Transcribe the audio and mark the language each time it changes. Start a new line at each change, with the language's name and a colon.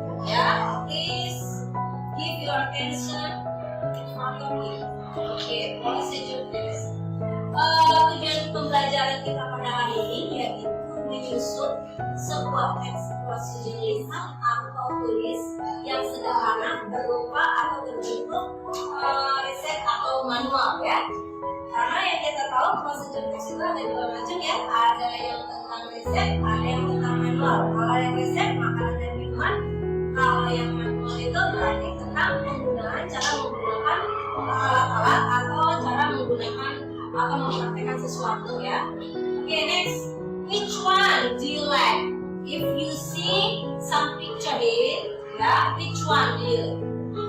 English: Yeah, please give your attention in front of me. Okay, procedure text.
Indonesian: Tujuan pembelajaran kita pada hari ini yaitu menyusun sebuah teks prosedur lisan atau tulis yang sederhana berupa atau berbentuk resep atau manual ya. Karena yang kita tahu prosedur teks itu ada dua macam ya, ada yang tentang resep, ada yang tentang manual. Kalau yang resep makanan dan minuman, kalau yang manual itu berarti tentang penggunaan cara menggunakan alat-alat atau cara menggunakan atau mempraktekkan sesuatu ya.
English: Okay, next, which one do you like? If you see some picture here, ya, which one do you like?